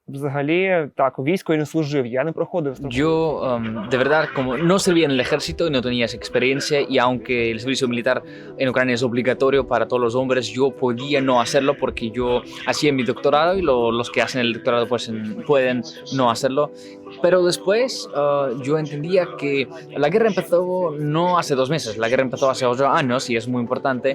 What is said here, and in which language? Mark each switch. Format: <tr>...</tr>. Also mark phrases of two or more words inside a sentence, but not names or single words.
<uk>взагалі так, у війську я не служив, я не проходив строкову.</uk> <es>Yo, de verdad, como no servía en el ejército y no tenía esa experiencia, y aunque el servicio militar en Ucrania es obligatorio para todos los hombres, yo podía no hacerlo porque yo hacía mi doctorado y los que hacen el doctorado pues, pueden no hacerlo. Pero después yo entendía que la guerra empezó no hace 2 meses, la guerra empezó hace 8 años y es muy importante.</es>